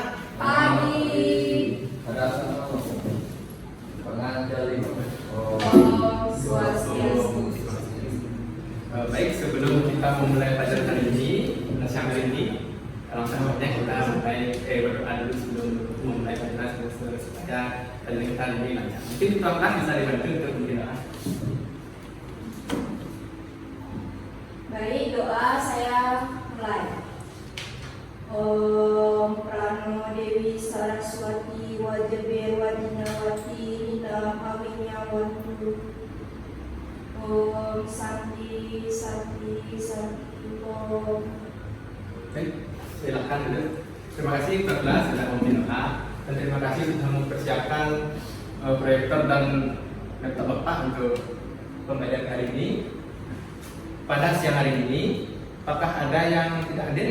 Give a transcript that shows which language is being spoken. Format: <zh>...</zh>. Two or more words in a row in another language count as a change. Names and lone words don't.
<id>Pagi. Ada sama pengajar lima.</id> <sa>Om Swastiastu.</sa> <id>Baik, sebelum kita memulai pelajaran hari ini, siang hari ini, alangkah baiknya kita berdoa dulu sebelum memulai pelajaran supaya pelajaran kita lebih lancar. Mungkin tuan-tuan bisa dibantu untuk berdoa. Baik, doa saya mulai.</id> <sa>Om Prano Dewi Saraswati Wajabe Wadinawati Hita Awinyawatu. Om Santi Santi Santi Om.</sa> <id>Baik, silakan dulu. Terima kasih tuan-tuan sudah berdoa dan terima kasih sudah mempersiapkan proyektor dan laptop Bapak untuk pembelajaran hari ini. Pada siang hari ini, apakah ada yang tidak hadir?</id>